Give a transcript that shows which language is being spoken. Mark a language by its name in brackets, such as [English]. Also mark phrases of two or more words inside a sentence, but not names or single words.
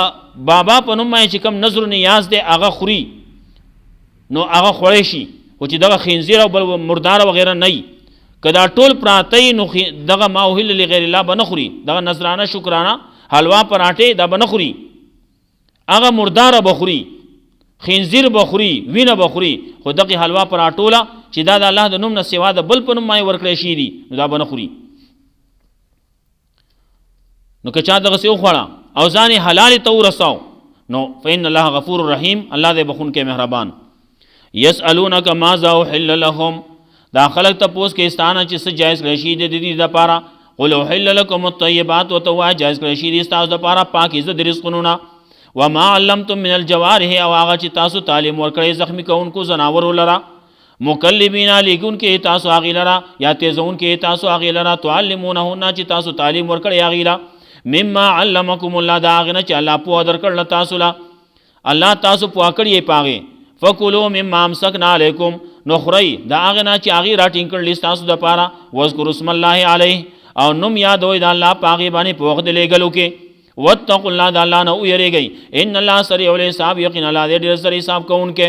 [Pashto] بابا په نوم باندې چې کوم نظر نیاز دی هغه خوري نو هغه خوړی شي، خو چې دغه خنزیر او بل مردار وغیره نه وي، که دا ټول پراته نو دغه [Arabic] ما اهل لغیر الله [Pashto] به نه خوري، دغه نذرانه شکرانه حلوا پراټې دا به نه خوري، هغه مرداره به خوري، خنزیر به خوري، وینه به خوري، خو دغه حلوا پراټوله چې دا د الله د نوم نه سوا د بل په نوم باندې ورکړی شي دي نو دا به نه خوري. نو که چا دغسې وخوړه او ځان یې حلالې ته ورساو نو [Arabic] فإن الله غفور رحیم، [Pashto] الله دی بخونکی مهربان. [Arabic] یسألونک ماذا احل لهم، [Pashto] دا خلق تپوس کې ستانه چې څه جایز کړی شي د دې دپاره، [Arabic] قل احل لکم الطیبات [Pashto] ورته ووایه جایز کړی شي دي ستاسو دپاره پاکیزه د رزقونو نه، [Arabic] وما علمتم من الجوارح [Pashto] او هغه چې تاسو تعلیم ورکړی زخمی کوونکو زناورو لره، مکلبین لیکونکې تاسو هغې لره یا تیزونکې تاسو هغې لره، تعلمونهن چې تاسو تعلیم ورکړی هغې له، [Arabic] مما علمکم الله [Pashto] دا هغې نه چې الله پوهه درکړله تاسو له، الله تاسو پوهه کړي یې په هغې، [Arabic] فکلوا مما امسکنا علیکم [Pashto] نو خورئ د هغې نه چې هغې راټینګ کړلي ستاسو دپاره، [Arabic] واذکروا اسم الله علیه [Pashto] او نوم یادوئ د الله په هغې باندې په وخت د لیږلو کې، [Arabic] واتقوا الله [Pashto] د الله نه ویریږئ، [Arabic] ان الله سریع الحساب [Pashto] یقینا الله دی ډېر زر حساب کوونکی.